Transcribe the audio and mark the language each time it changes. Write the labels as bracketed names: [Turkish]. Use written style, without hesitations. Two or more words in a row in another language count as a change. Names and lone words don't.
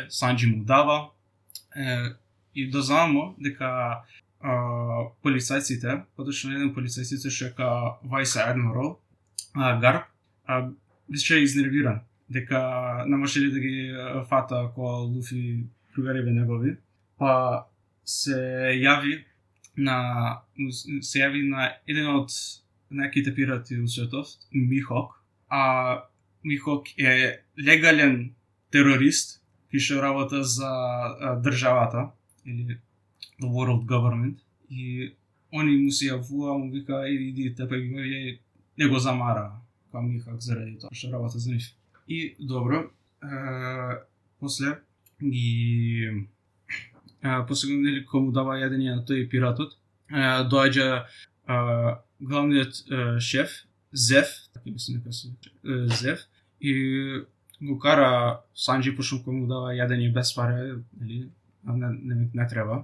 [Macedonian] Санджи му дава и дознаваме дека полицајците, поточно еден полицајците што е ка [English] Vice Admiral [Macedonian] Гарп, беше изнервиран дека не можеле да ги фата кога Луфи другариве негови, па се јави на еден од најаките пирати у светот, Михок. Михок е легален терорист кој што работа за државата или [English] the world government [Macedonian] и они му се јавува, му вика иди тепа ги не го замара као Михок заради тоа што работа за нив. И добро, после нели кога му дава јадење на тој пиратот, доаѓа главниот шеф Зев, така мислам дека се Зев, и го кара Санджи, пошто кога му дава јадење без паре, нели, не треба.